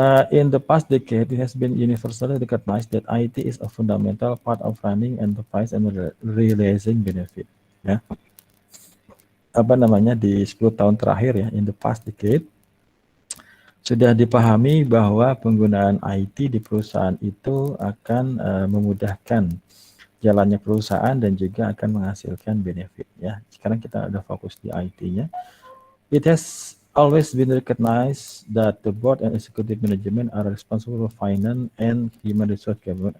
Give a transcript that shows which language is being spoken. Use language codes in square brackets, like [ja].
[en] In the past decade, it has been universally recognized that IT is a fundamental part of running enterprise and realizing benefit. [id] Ya, apa namanya di 10 tahun terakhir ya, [en] in the past decade, [id] sudah dipahami bahwa penggunaan IT di perusahaan itu akan memudahkan jalannya perusahaan dan juga akan menghasilkan benefit ya. Sekarang kita ada fokus di IT-nya. [en] It has always been recognized that the board and executive management are responsible for finance and human resource government.